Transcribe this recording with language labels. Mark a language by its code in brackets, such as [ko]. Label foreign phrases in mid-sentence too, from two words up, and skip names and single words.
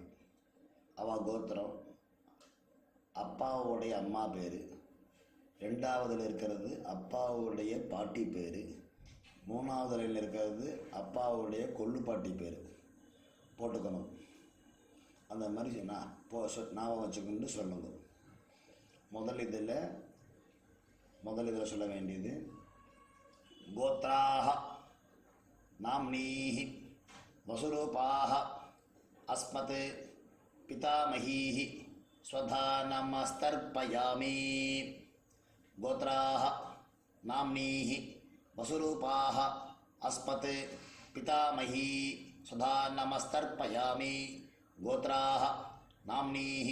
[ta] அவள் கோத்திரம், அப்பாவுடைய அம்மா பேர், ரெண்டாவதில் இருக்கிறது அப்பாவுடைய பாட்டி பேர், மூணாவதுல இருக்கிறது அப்பாவுடைய கொள்ளு பாட்டி பேர் போட்டுக்கணும். அந்த மாதிரி ஞாபகம் வச்சுக்கொண்டு சொல்லுங்க. முதல் இதில் சொல்ல வேண்டியது [sa] கோத்ராஹ नाम्नीः वसुरूपाः अस्मत् पितामहीः स्वधा नमस्तर्पयामि गोत्राः नाम्नीः वसुरूपाः अस्मत् पितामही स्वधा नमस्तर्पयामि गोत्राः नाम्नीः